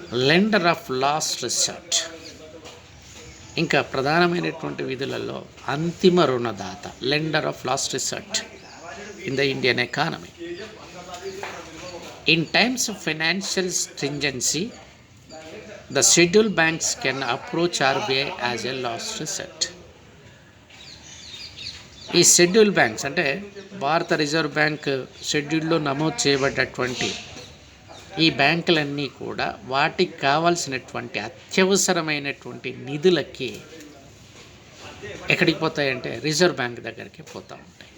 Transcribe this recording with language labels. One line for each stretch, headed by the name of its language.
Telugu: Lender of last resort. ఇంకా ప్రధానమైనటువంటి విధులలో అంతిమ రుణదాత, lender of last resort
English: in the Indian economy. In times of financial stringency, the scheduled banks can approach RBI as a last resort.
Telugu: ఈ schedule banks అంటే భారత reserve bank షెడ్యూల్లో నమోదు చేయబడ్డటువంటి ఈ బ్యాంకులన్నీ కూడా వాటికి కావాల్సినటువంటి అత్యవసరమైనటువంటి నిధులకి ఎక్కడికి పోతాయంటే రిజర్వ్ బ్యాంక్ దగ్గరికి పోతూ ఉంటాయి.